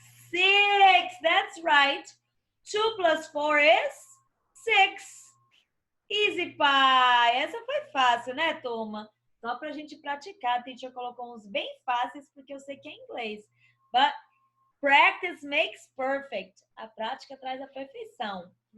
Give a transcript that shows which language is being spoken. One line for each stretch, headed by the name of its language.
English: 6. That's right. 2 plus 4 is? 6. Easy pie.
Portuguese: Essa foi fácil, né, turma? Só pra gente praticar. A teacher colocou uns bem fáceis, porque eu sei que é inglês.
English: But practice makes perfect.
Portuguese: A prática traz a perfeição.